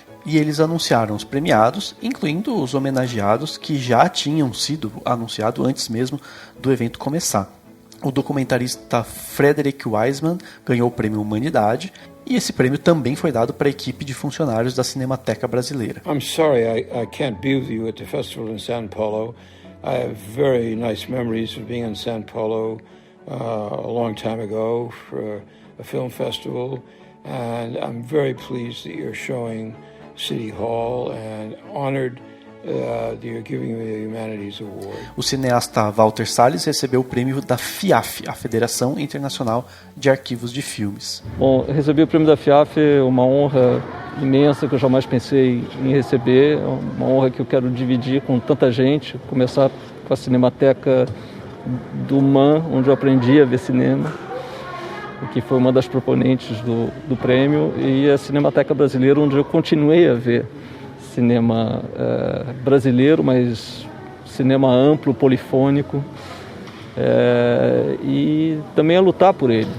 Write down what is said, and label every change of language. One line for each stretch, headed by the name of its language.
Portuguese: E eles anunciaram os premiados, incluindo os homenageados que já tinham sido anunciados antes mesmo do evento começar. O documentarista Frederick Wiseman ganhou o Prêmio Humanidade, e esse prêmio também foi dado para a equipe de funcionários da Cinemateca Brasileira.
English: I'm sorry I can't be with you at the festival in São Paulo. I have very nice memories of being in São Paulo a long time ago for a film festival, and I'm very pleased that you're showing City Hall and honored that you're giving me the Humanities Award.
Portuguese: O cineasta Walter Salles recebeu o prêmio da FIAF, a Federação Internacional de Arquivos de Filmes. Bom, eu recebi o prêmio da FIAF, uma honra imensa que eu jamais pensei em receber, uma honra que eu quero dividir com tanta gente, começar com a Cinemateca do MAN, onde eu aprendi a ver cinema, que foi uma das proponentes do prêmio, e a Cinemateca Brasileira, onde eu continuei a ver cinema brasileiro, mas cinema amplo, polifônico, e também a lutar por ele.